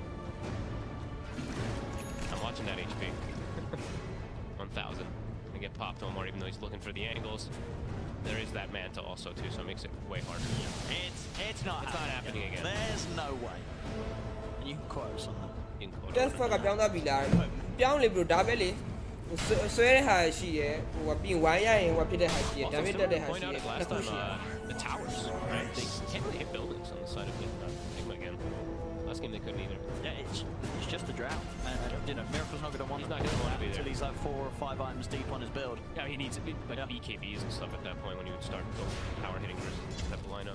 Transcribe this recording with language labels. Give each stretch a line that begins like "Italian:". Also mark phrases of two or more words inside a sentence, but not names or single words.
English: I'm watching that HP. 1,000. And get popped on more, even though he's looking for the angles. There is that Manta also too, so it makes it way harder. It's not happening again. There's no way. And you can quote something. You can quote. Just fuck up
Burmese: ပြောင်းသွားပြီလားပြောင်းလေ bro ဒါပဲလေဆွဲတဲ့ဟာရှိရယ်ဟိုပြီးဝိုင်းရရင်ဟိုဖြစ်တဲ့ဟာရှိရယ် damage တက်တဲ့ဟာရှိရယ်
English: last time the towers, right? They can't really hit buildings on the side of Enigma again. Last game they couldn't either. Yeah, it's just the drought. And you know, Miracle's not going to want to be there until he's like 4 or 5 items deep on his build. Yeah, he needs like BKBs and stuff at that point when he would start power hitting versus that lineup.